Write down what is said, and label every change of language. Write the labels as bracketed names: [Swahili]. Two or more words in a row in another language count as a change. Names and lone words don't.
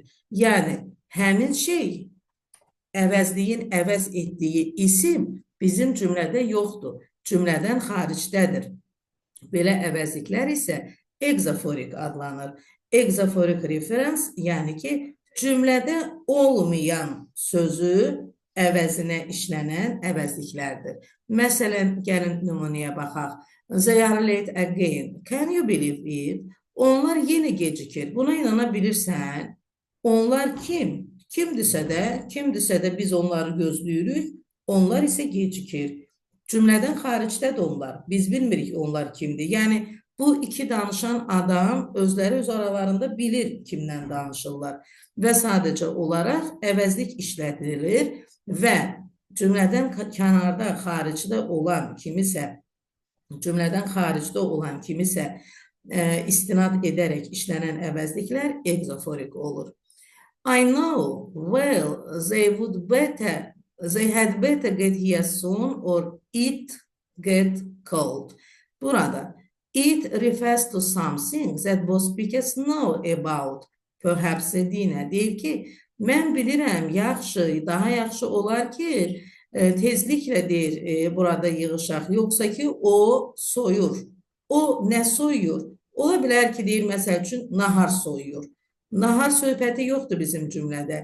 [Azerbaijani] Yəni, həmin şey əvəzliyin əvəz etdiyi isim bizim cümlədə yoxdur, cümlədən xaricdədir. Belə əvəzliklər isə egzoforik adlanır. Egzoforik referans, yəni ki, cümlədə olmayan sözü əvəzinə işlənən əvəzliklərdir. Məsələn, gəlin nümunəyə baxaq. [English] They are late again. Can you believe it? [Azerbaijani] Onlar yenə gecikir. Buna inana bilirsən? Onlar kim? Kimdirsə də biz onları gözləyirik. Onlar isə gecikir. Cümlədən xaricdədir onlar. Biz bilmirik onlar kimdir. Yəni, bu iki danışan adam özləri öz aralarında bilir kimdən danışırlar. Və sadəcə olaraq əvəzlik işlədilir və cümlədən kənarda, xaricdə olan kimisə, istinad edərək işlənən əvəzliklər egzoforik olur. [English] I know, well, they would better They had better get here soon or it get cold. Burada it refers to something that both speakers know about. [Azerbaijani] Perhaps Dina deyir ki, mən bilirəm, yaxşı, daha yaxşı olar ki, tezliklə deyir, burada yığışaq, yoxsa ki, o soyur. O nə soyur? Ola bilər ki, deyir, məsəl üçün, nahar soyur. Nahar söhbəti yoxdur bizim cümlədə.